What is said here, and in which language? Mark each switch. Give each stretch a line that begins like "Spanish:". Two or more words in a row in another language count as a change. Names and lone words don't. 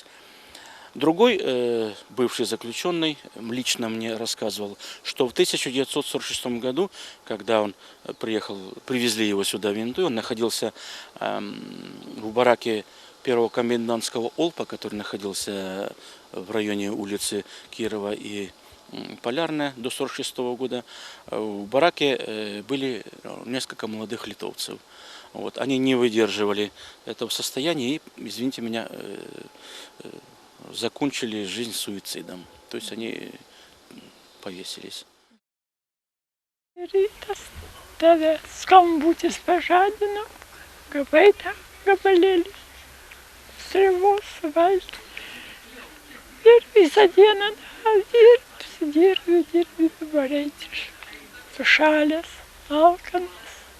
Russian: Другой бывший заключенный лично мне рассказывал, что в 1946 году, когда он привезли его сюда в Винду, он находился в бараке первого комендантского олпа, который находился в районе улицы Кирова и Полярная до 1946 года. В бараке были несколько молодых литовцев. Вот. Они не выдерживали этого состояния и, извините меня, закончили жизнь суицидом. То есть они повесились.
Lithuanian: Rytas tave skambutis pažadino, gavai tą gabalėlį sriubos valgį. Ir visą dieną dirbi bevareitiš, sušalęs, alkanas.